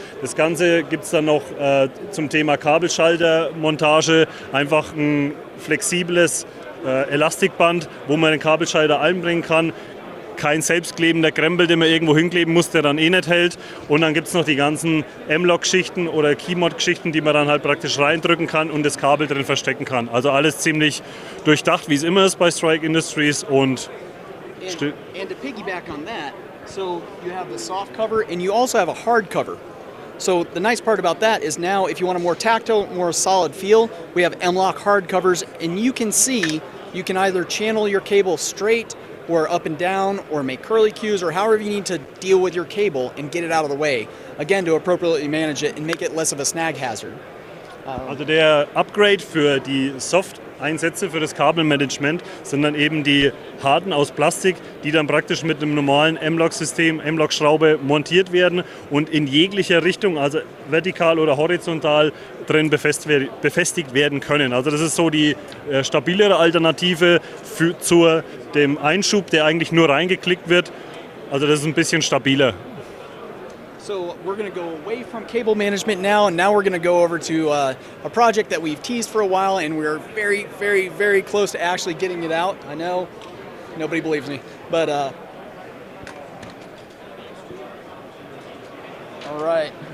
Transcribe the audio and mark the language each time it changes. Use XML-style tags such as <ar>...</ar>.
<de>Das Ganze gibt es dann noch zum Thema Kabelschaltermontage, einfach ein flexibles Elastikband, wo man den Kabelschalter einbringen kann. Kein selbstklebender Krempel, den man irgendwo hinkleben muss, der dann nicht hält. Und dann gibt es noch die ganzen M-LOK-Geschichten oder Keymod-Geschichten, die man dann halt praktisch reindrücken kann und das Kabel drin verstecken kann. Also alles ziemlich durchdacht, wie es immer ist bei Strike Industries.</de> <en>And to piggyback on that, so you have the soft cover and you also have a hard cover. So the nice part about that is now if you want a more tactile, more solid feel, we have M-LOK hard covers, and you can either channel your cable straight or up and down, or make curly cues, or however you need to deal with your cable and get it out of the way, again, to appropriately manage it and make it less of a snag hazard.</en> <de>Also der Upgrade für die Soft Einsätze für das Kabelmanagement sind dann eben die harten aus Plastik, die dann praktisch mit einem normalen M-Lock-System, M-Lock-Schraube montiert werden und in jeglicher Richtung, also vertikal oder horizontal, drin befestigt werden können. Also das ist so die stabilere Alternative zu dem Einschub, der eigentlich nur reingeklickt wird. Also das ist ein bisschen stabiler.</de> <en>So we're going to go away from cable management now, and now we're going to go over to a project that we've teased for a while, and we're very, very, very close to actually getting it out. I know nobody believes me, but all right.</en>